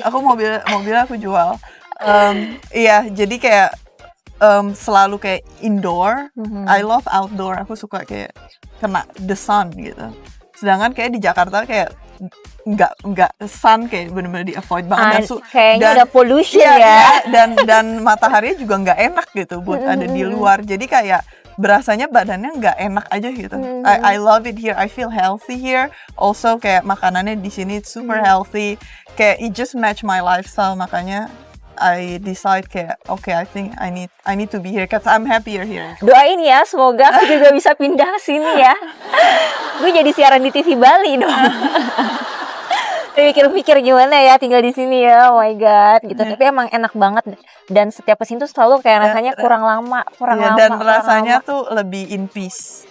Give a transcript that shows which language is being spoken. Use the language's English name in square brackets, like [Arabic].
[Indonesian] Aku mobilnya aku jual. Iya, jadi kayak selalu kayak indoor. [English] I love outdoor. [Indonesian] Aku suka kayak kena [English] the sun [Indonesian] gitu. Sedangkan kayak di Jakarta kayak nggak [English] sun, [Indonesian] kayak benar-benar di avoid banget. Kayaknya ada [English] pollution [Indonesian] ya. Dan mataharinya juga nggak enak gitu buat ada di luar. Jadi kayak berasanya badannya nggak enak aja gitu. [English] I love it here. I feel healthy here. [Indonesian] Also kayak makanannya di sini super healthy. Kayak [English] it just match my lifestyle, makanya I decide [Indonesian] kayak [English] okay, I think I need to be here because I'm happier here. [Indonesian] Doain ya, semoga aku juga bisa pindah ke sini ya. Gue jadi siaran di TV Bali dong. Pikir-pikir gimana ya tinggal di sini ya, [English] oh my god [Indonesian] gitu. Tapi emang enak banget, dan setiap kesini tuh selalu kayak rasanya kurang lama. Dan rasanya tuh lebih [English] in peace.